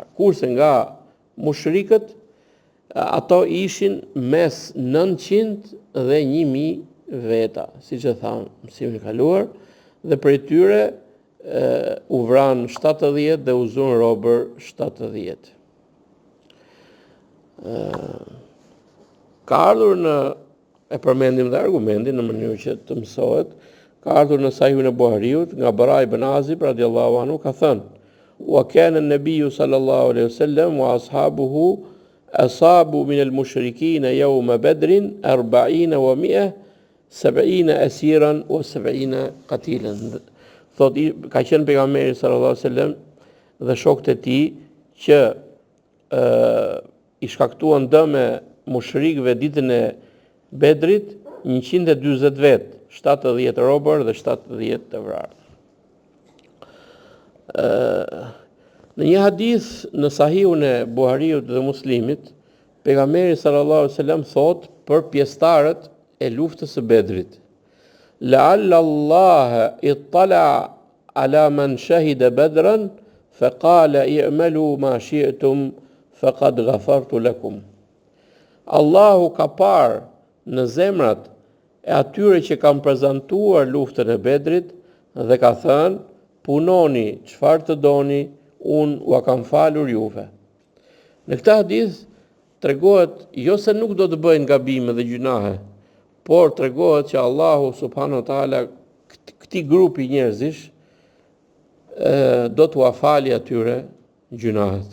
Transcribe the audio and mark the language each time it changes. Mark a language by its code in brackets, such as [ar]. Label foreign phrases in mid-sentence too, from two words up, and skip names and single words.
[sq] Kurse nga mushrikët ato ishin mes 900 dhe 1000 veta, siç e thamë mësimin e kaluar, dhe prej tyre u vranë 70 dhe u zun robër 70. Ka ardhur e përmendim dhe argumentin në mënyrë që të mësohet, ka ardhur në Sahihun e Buhariut nga Bara ibn Azib [ar] رضي الله عنه [sq] ka thënë: [ar] "وكان النبي صلى الله عليه وسلم وأصحابه أصابوا من المشركين يوم بدر 40 و 100 70 أسيرا و 70 قتيلا." [sq] Thot, ka qenë pejgamberi [ar] صلى الله عليه وسلم [sq] dhe shokët e tij që i shkaktuan dëme mushrikëve ditën e Bedrit 140 vet, 70 robër dhe 70 të vrarë. Në një hadith në Sahihun e Buhariut dhe Muslimit, pejgamberi [ar] صلى الله عليه وسلم [sq] thot për pjesëtarët e luftës së Bedrit: [ar] "لعل الله اطلع على من شهد بدرا فقال اعملوا ما شئتم فقد غفرت لكم." [sq] Allahu ka parë në zemrat e atyre që kanë prezantuar luftën e Bedrit dhe ka thënë: "Punoni çfarë të doni, unë ua kam falur juve." Në këtë hadith tregohet jo se nuk do të bëjnë gabime dhe gjunahe, por tregohet që Allahu [ar] سبحانه وتعالى [sq] këtij grupi njerëzish do t'ua falë atyre gjunahet.